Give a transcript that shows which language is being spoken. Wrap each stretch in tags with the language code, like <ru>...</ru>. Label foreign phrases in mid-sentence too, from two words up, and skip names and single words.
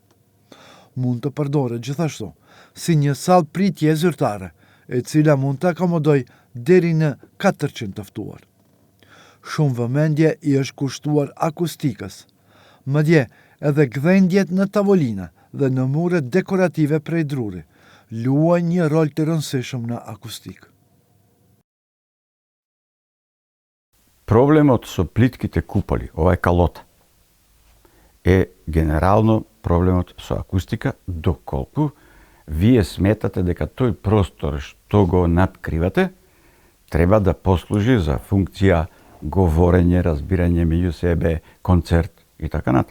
<sq>Mund të përdoret gjithashtu si një sallë pritje zyrtare, e cila mund të akomodoj deri në 400 të ftuar. Shumë vëmendje i është kushtuar akustikës. Madje edhe gdhendjet në tavolina dhe në muret dekorative prej druri luajnë një rol të rëndësishëm në akustik.</sq> <mk>Проблемот со плитките куполи, ова е калота, е генерално проблемот со акустика, доколку вие сметате дека тој простор што го надкривате треба да послужи за функција говорење, разбирање меѓу себе, концерт и така натаму.</mk>